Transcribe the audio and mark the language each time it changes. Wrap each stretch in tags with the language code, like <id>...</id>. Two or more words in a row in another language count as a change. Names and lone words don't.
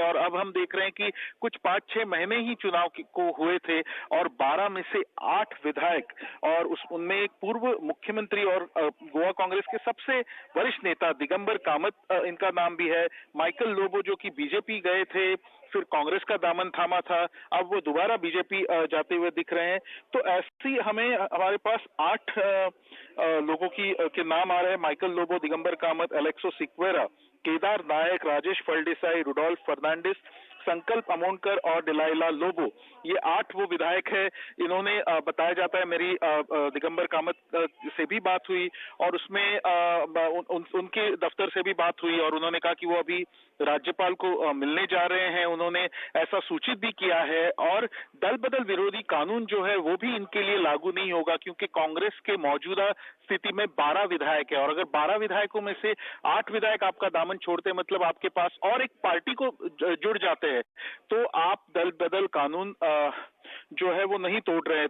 <hi>और अब हम देख रहे हैं कि कुछ 5-6 महीने ही चुनाव को हुए थे और 12 में से 8 विधायक, और उनमें एक पूर्व मुख्यमंत्री और गोवा कांग्रेस के सबसे वरिष्ठ नेता दिगंबर कामत, इनका नाम भी है, माइकल लोबो जो कि बीजेपी गए थे, फिर कांग्रेस का दामन थामा था, अब वो दोबारा बीजेपी जाते हुए दिख रहे हैं। तो ऐसी हमारे पास 8 लोगों के नाम आ रहे हैं: माइकल लोबो, दिगंबर कामत, एलेक्सो सिक्वेरा, केदार नायक, राजेश फलदेसाई, रुडोल्फ फर्नांडिस, संकल्प अमोनकर और डिलाइला लोबो। ये 8 वो विधायक है। इन्होंने बताया जाता है, मेरी दिगंबर कामत से भी बात हुई और उसमें उनके दफ्तर से भी बात हुई, और उन्होंने कहा कि वो अभी राज्यपाल को मिलने जा रहे हैं। उन्होंने ऐसा सूचित भी किया है, और दल बदल विरोधी कानून जो है वो भी इनके लिए लागू नहीं होगा, क्योंकि कांग्रेस के मौजूदा स्थिति में 12 विधायक है, और अगर 12 विधायकों में से 8 विधायक आपका दामन छोड़ते, मतलब आपके पास और एक पार्टी को जुड़ जाते हैं, तो आप दल बदल कानून जो है वो नहीं तोड़ रहे हैं।</hi>